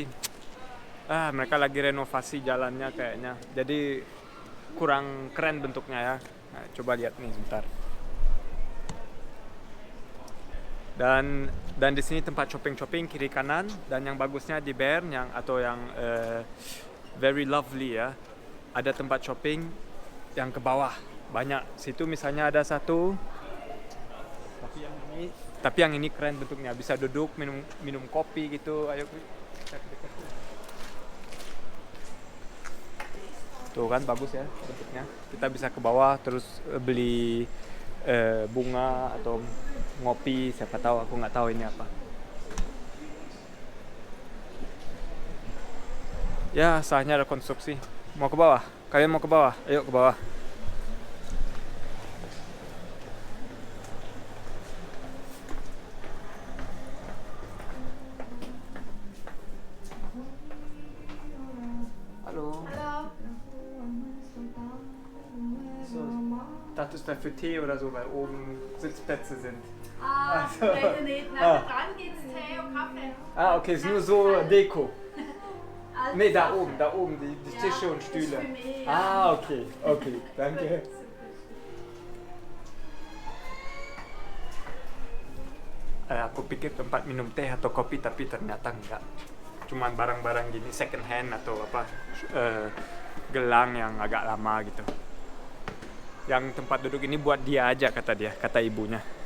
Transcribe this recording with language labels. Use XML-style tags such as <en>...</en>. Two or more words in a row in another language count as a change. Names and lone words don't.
<id>Mereka lagi renovasi jalannya kayaknya. Jadi kurang keren bentuknya ya. Nah, coba lihat nih sebentar. Dan di sini tempat shopping kiri kanan, dan yang bagusnya di Bern yang</id> <en>very lovely</en> <id>ya, ada tempat shopping yang ke bawah banyak. Situ misalnya ada satu, tapi yang ini keren bentuknya, bisa duduk minum kopi gitu. Ayo kita dekat. Tuh kan bagus ya bentuknya. Kita bisa ke bawah terus beli bunga atau ngopi, siapa tahu, aku nggak tahu ini apa. Ya, sahnya ada konstruksi. Mau ke bawah? Kalian mau ke bawah? Ayo ke bawah.</id> <de>Hallo. Hallo. So, dachtest du für Tee oder so, weil oben Sitzplätze sind? Also. Leider nicht. Nebenan dran gibt es Tee und Kaffee. Okay, ist nur so Deko. Also Nee, da oben, die Tische und Stühle. Das ist für mich, ja. Okay, danke.</de> <id>Aku pikir tempat minum teh atau kopi, tapi ternyata enggak. Cuman barang-barang gini</id> <en>second hand</en> <id>atau gelang yang agak lama gitu. Yang tempat duduk ini buat dia aja, kata ibunya.</id>